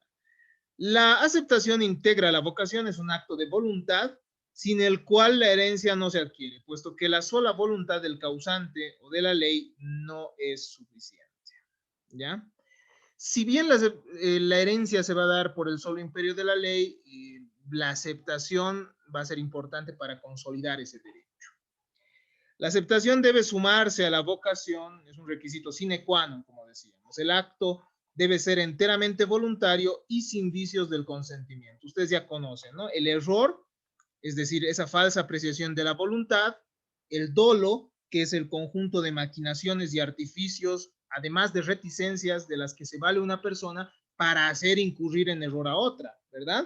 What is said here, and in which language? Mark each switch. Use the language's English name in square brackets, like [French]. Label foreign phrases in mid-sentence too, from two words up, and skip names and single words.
[Spanish] La aceptación integra la vocación, es un acto de voluntad, sin el cual la herencia no se adquiere, puesto que la sola voluntad del causante o de la ley no es suficiente. ¿Ya? Si bien la herencia se va a dar por el solo imperio de la ley, la aceptación va a ser importante para consolidar ese derecho. La aceptación debe sumarse a la vocación, es un requisito [Latin] sine qua non, [Spanish] como decíamos. El acto debe ser enteramente voluntario y sin vicios del consentimiento. Ustedes ya conocen, ¿no? El error, es decir, esa falsa apreciación de la voluntad, el dolo, que es el conjunto de maquinaciones y artificios, además de reticencias de las que se vale una persona para hacer incurrir en error a otra, ¿verdad?